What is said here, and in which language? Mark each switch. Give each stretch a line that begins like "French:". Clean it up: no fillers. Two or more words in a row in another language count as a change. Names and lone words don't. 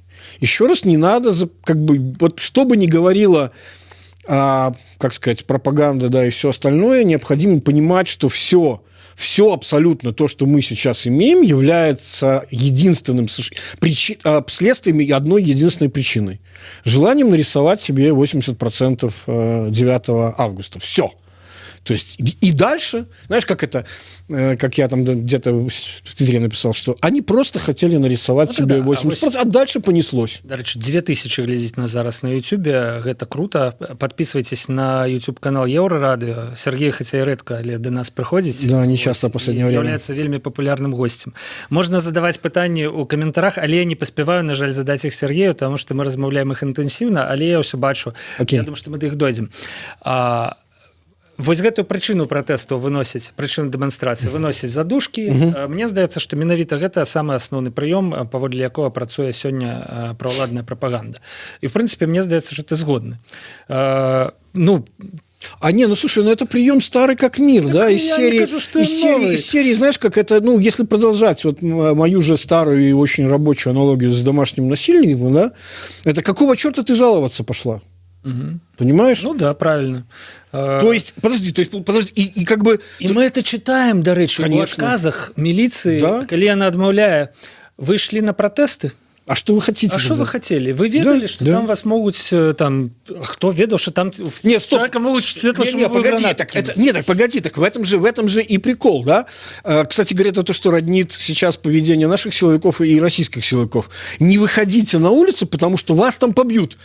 Russian: Еще раз, не надо, как бы, вот что бы ни говорила, как сказать, пропаганда, да, и все остальное, необходимо понимать, что все абсолютно то, что мы сейчас имеем, является единственным следствием одной единственной причиной. Желанием нарисовать себе 80% 9 августа. Все. То есть и дальше, знаешь, как это, как я там где-то в Твиттере написал, что они просто хотели нарисовать себе 80%, а дальше понеслось.
Belarusian: Дарэчы, 2000 глядзіць нас зараз на Ютубе, гэта круто.
Russian: Подписывайтесь на YouTube-канал Еўрарадыё. Сергей, хотя и редко,
Belarusian: але до нас приходзіць.
Russian: Да, не часто в последнее время. Является вельмі популярным гостем. Можно задавать
Belarusian: пытанні у каментарах, але я не паспяваю, на жаль,
Russian: задать их Сергею, потому что мы размаўляем их интенсивно,
Belarusian: але я ўсё бачу.
Russian: Я думаю, что мы до их дойдем.
Belarusian: Вось гэтую прычыну пратэсту выносіць, прычыну дэманстрацыі выносіць задушкі. Мне здаецца, што менавіта гэта самы асноўны прыём, паводле якога працуе сёння праваладная прапаганда. І в прынцыпе, мне здаецца, што ты згодны.
Russian: А не, ну слушай, ну это прием старый как мир, Так да,
Belarusian: я не кажу, что
Russian: из серии, знаешь, как это, ну, если продолжать вот мою же старую и очень рабочую аналогию с домашним насильником, да, это какого черта ты жаловаться пошла? Понимаешь? Ну да, правильно. То есть, подожди, и как бы... І мы это читаем,
Belarusian: дарэчы, у
Russian: Конечно.
Belarusian: адказах міліцыі,
Russian: Да.
Belarusian: калі яна адмаўляе, вы ішлі на пратэсты?
Russian: А что вы хотите? А что тогда? вы хотели? Вы ведали, Да, что да. там вас могут там кто ведал, что там Нет, стоп. человека могут светло-шумовую погоди, гранату так, кинуть? так погоди, так в этом же и прикол, да? Кстати говоря, это то, что роднит сейчас поведение наших силовиков и российских силовиков. Не выходите на улицу, потому что вас там побьют.